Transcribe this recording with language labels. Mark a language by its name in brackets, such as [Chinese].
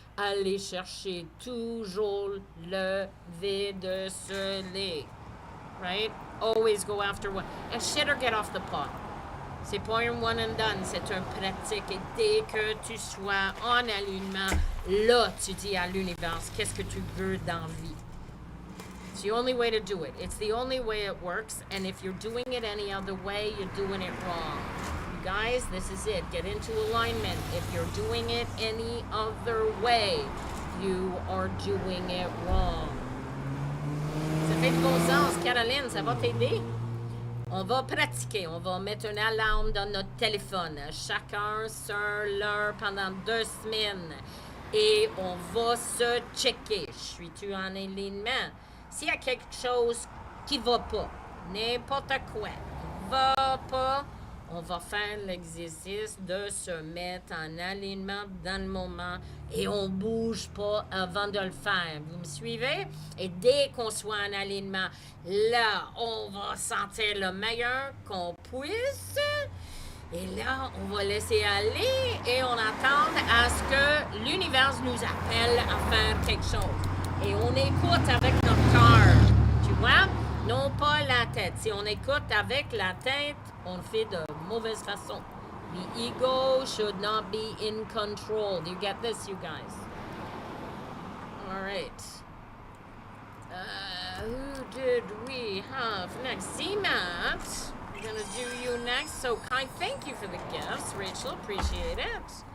[French] Aller chercher toujours le vide soleil. Right? [English] Always go after one. And shit or get off the pot. [French] C'est pas un one and done, c'est un pratique. Et dès que tu sois en alignement, là, tu dis à l'univers, qu'est-ce que tu veux dans la vie? [English] It's the only way to do it. It's the only way it works. And if you're doing it any other way, you're doing it wrong. You guys, this is it. Get into alignment. If you're doing it any other way, you are doing it wrong. [French] Ça fait du bon sens, Caroline, ça va t'aider? On va pratiquer, on va mettre une alarme dans notre téléphone, chacun sur l'heure pendant 2 semaines. Et on va se checker. Suis-tu en alignement? S'il y a quelque chose qui ne va pas, n'importe quoi, qui ne va pas, on va faire l'exercice de se mettre en alignement dans le moment et on ne bouge pas avant de le faire. Vous me suivez? Et dès qu'on soit en alignement, là, on va sentir le meilleur qu'on puisse. Et là, on va laisser aller et on attend à ce que l'univers nous appelle à faire quelque chose. Et on écoute avec notre cœur, tu vois? Non pas la tête. Si on écoute avec la tête, on le fait de mauvaise façon. [English] The ego should not be in control. Do you get this, you guys? All right. Who did we have next? Sept. We're going to do you next. So kind. Thank you for the gifts, Rachel. Appreciate it.